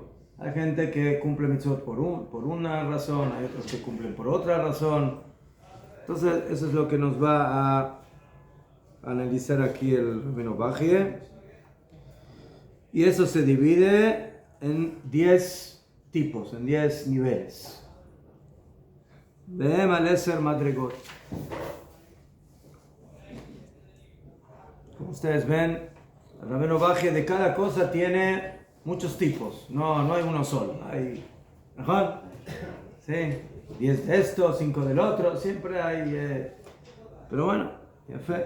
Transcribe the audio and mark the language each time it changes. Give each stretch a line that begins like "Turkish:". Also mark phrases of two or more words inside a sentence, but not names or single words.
Spanish: Hay gente que cumple Mitzvot por una razón, hay otros que cumplen por otra razón. Entonces, eso es lo que nos va a analizar aquí el Rabbeinu Bachye. Y eso se divide en 10 tipos, en 10 niveles.
Hebrew: בהם על עשר מדרגות.
Spanish: Como ustedes ven, el Rabbeinu Bachye de cada cosa tiene muchos tipos. No hay uno solo. Hay, ¿mejor? Sí, 10 de esto, 5 del otro. Siempre hay... pero bueno, ya fe.